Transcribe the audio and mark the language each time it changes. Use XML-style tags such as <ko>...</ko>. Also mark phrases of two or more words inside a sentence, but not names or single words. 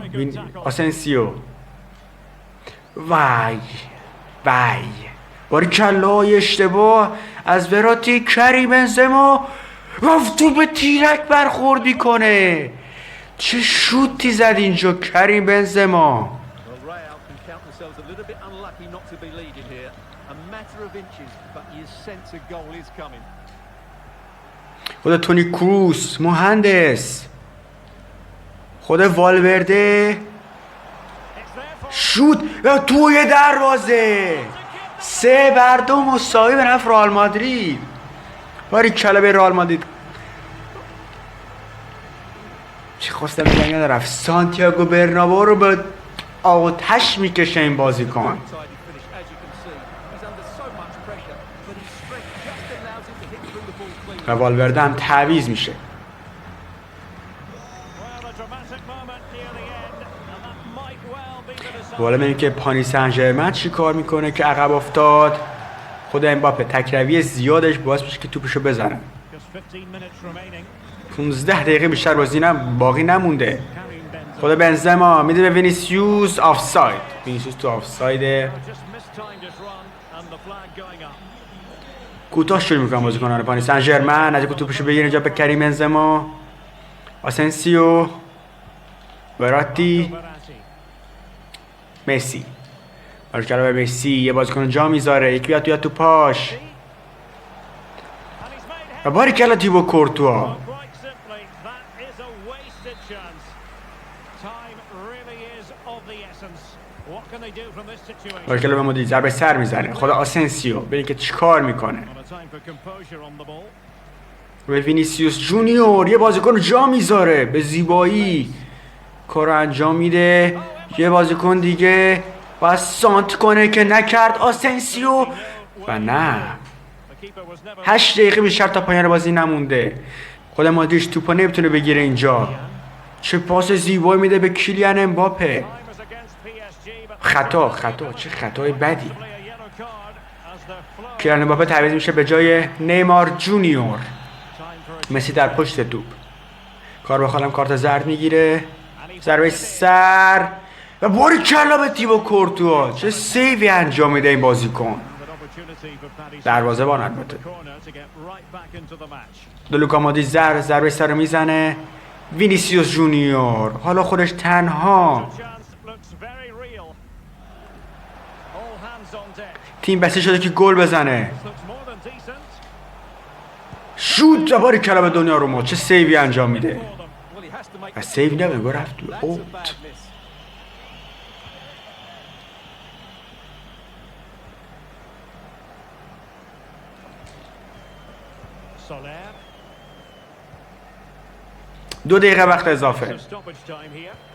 <fa>آسنسیو. وای باریکلا. اشتباه از وراتی. کریم بنزما و تو به تیرک برخوردی کنه. چه شوتی زد اینجا کریم بنزما.</fa> <en>Well, Real can count themselves a little bit unlucky not to be leading here. A matter of inches, but you sense a goal is coming.</en> <fa>خود تونی کروس. مهندس. خود والورده. شوت و توی دروازه. 3-2 مساوی به نفع رئال مادرید. باریکلا به رئال مادرید. چی خواستم بگم ندارم. سانتیاگو برنابئو رو به آتش میکشه این بازیکن.</fa> <en>Tidy finish, as you can see. He's under so much pressure, but his strength just allows him to hit through the ball cleanly.</en> <fa>و والورده هم تعویض میشه.</fa> <en>Well, a dramatic moment near the end, and that might well be the decider.</en> <fa>حالا ببینیم که پاریس سن ژرمن چی کار میکنه که عقب افتاد. خود امباپه تکروی زیادش باعث میشه که توپشو بزنه.</fa> <en>Just 15 minutes remaining.</en> <fa>15 دقیقه بیشتر بازی باقی نمونده. Karim Benzema. خود بنزما میده به وینیسیوس. آفساید. وینیسیوس تو آفسایده.</fa> <en>Just mistimed his run and the flag going up.</en> <fa>کوتاه شروع میکنن بازیکنان پاریس سن ژرمن. از توپشو بگیره اینجا به کریم بنزما. آسنسیو. وراتی. Verratti. مسی. باریکلا به مسی. یه بازیکن جا میذاره. یکی بیاد تو پاش.</fa> <en>And he's made</en> <fa>و باریکلا تیبو کورتوا.</fa> <en>Well, quite simply, that is a wasted chance. Time really is of the essence. What can they do from this situation?</en> <fa>باریکلا به مدیر ضربه سر میزنه. خود آسنسیو ببین که چیکار میکنه.</fa> <en>Not a time for composure on the ball.</en> <fa>به وینیسیوس جونیور. یه بازیکن جا میذاره. به زیبایی کارو انجام میده. یه بازیکن دیگه باید سانت کنه که نکرد آسنسیو. و نه.</fa> <en>The keeper was never</en> <fa>8 دقیقه بیشتر تا پایان بازی نمونده. خود مادریچ توپو نمیتونه بگیره اینجا. چه پاس زیبایی میده به کیلیان امباپه.</fa> <en>time was against PSG, but</en> <fa>خطا چه خطای بدی.</fa> <en>probably a yellow card as the flow.</en> <fa>کیلیان امباپه تعویض میشه به جای نیمار جونیور.</fa> <en>Time for a</en> <fa>مسی در پشت توپ. کار بخوالم کارت زرد میگیره. ضربه سر و باریکلا به تیبو کورتوا. چه سیوی انجام میده این بازیکن.</fa> <en>good opportunity for Paris</en> <fa>دروازه بان البته.</fa> <en>corner to get right back into the match.</en> <fa>لوکا مودریچ ضربه سر رو میزنه. وینیسیوس جونیور حالا خودش تنها.</fa> <en>Chance looks very real. All hands on deck.</en> <fa>تیم بسته شده که گل بزنه.</fa> <en>Looks more than decent</en> <fa>شوت و باریکلا به دنیا رو ما. چه سیوی انجام میده.</fa> <en>for them. Well, he has to make</en> <fa>و سیو نمیگه رفت تو</fa> <en>That's a</en> <fa>اوت.</fa> <en>bad miss. Soler.</en> <fa>2 دقیقه وقت اضافه</fa> <en>So stoppage time here.</en>